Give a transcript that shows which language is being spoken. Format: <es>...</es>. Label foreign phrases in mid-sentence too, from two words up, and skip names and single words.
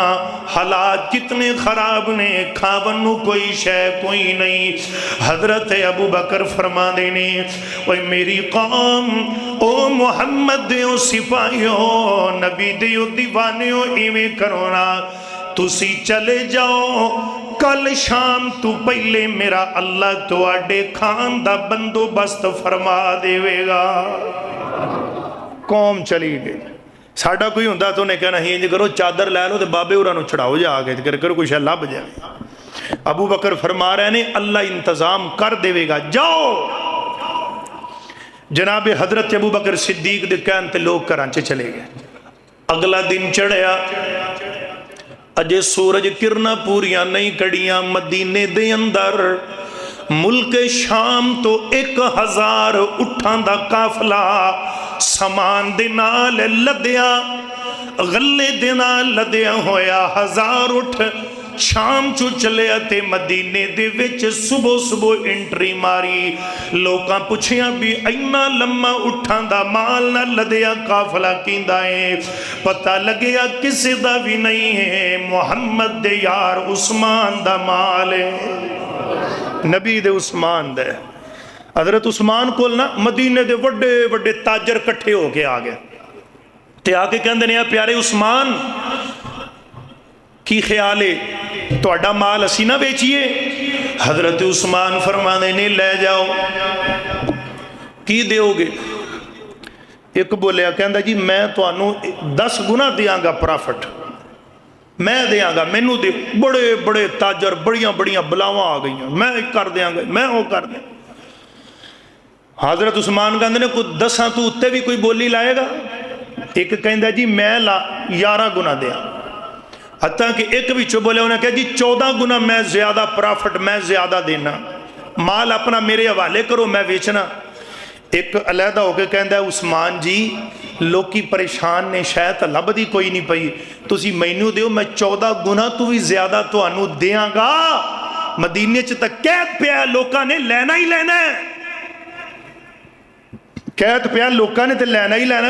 <pa>حالات کتنے خراب نے کھاونو کوئی شے کوئی نہیں حضرت ابو بکر فرما دینے اوہ میری قوم او محمد دیو سپاہیوں نبی دیو دیوانیوں ایویں کرونا تسی چلے جاؤ کل شام تو پہلے میرا اللہ تو آڈے کھان دا بندوبست فرما دے گا قوم چلی گئی ساڑھا کوئی ہوندہ تو نے کہنا ہی انجھ کرو چادر لے لو تے بابے اورانو چھڑاؤ جا آگے کرو کوئی شاہ لب جائے ابو بکر فرما رہے ہیں اللہ انتظام کر دے گا جاؤ جناب حضرت ابو بکر صدیق دے کہن تے لوگ کرانچے چلے گئے اگلا دن چڑھیا اجے سورج کرنا پوریاں نہیں کڑیاں مدینے دے اندر ملک شام تو 1000 اٹھان دا قافلہ سامان دے نال لدیا غلے دے نال لدیا ہویا 1000 اٹھ شام چوں چلیا تے مدینے دے وچ صبح صبح انٹری ماری. لوکاں پچھیا بھی اِنّا لمّا اٹھاں دا مال نا لدیا قافلہ کیندا ہے? پتا لگیا کسی دا بھی نہیں ہے، محمد دے یار عثمان دا مال ہے، نبی دے عثمان دے. حضرت عثمان کول نا مدینے دے وڈے وڈے تاجر کٹھے ہو کے آ گئے تے آ کے کہندے نے پیارے عثمان کی خیال ہے، تہاڈا مال اسی نا بیچیے? حضرت عثمان فرماتے نے لے جاؤ. کی دو گے? ایک بولیا کہندا جی میں تہانوں 10 گنا دیں گا پرافٹ، میں دیں گا، مینوں دے. بڑے بڑے تاجر بڑیاں بڑیاں بلاواں آ گئی، میں کر دیں گا، میں وہ کر دیں. حضرت عثمان کہتے نے کوئی 10 توں اتے بھی کوئی بولی لائے گا? ایک کہتا جی میں لا 11 گنا دیا. حتیٰ کہ ایک وچوں بولے انہیں کہا جی 14 گنا میں زیادہ پرافٹ میں زیادہ دینا، مال اپنا میرے حوالے کرو میں بیچنا. ایک علیحدہ ہو کر کہتا عثمان جی لوکی پریشان نے، شاید لبھدی کوئی نہیں پئی، تسی مینوں دیو میں 14 گنا توں بھی زیادہ تہانوں دیں گا. مدینے چ تاں قید پیا، لوکاں نے لینا ہی لینا ہے، قید پیا لوگوں نے تو لینا ہی لینا.</pa>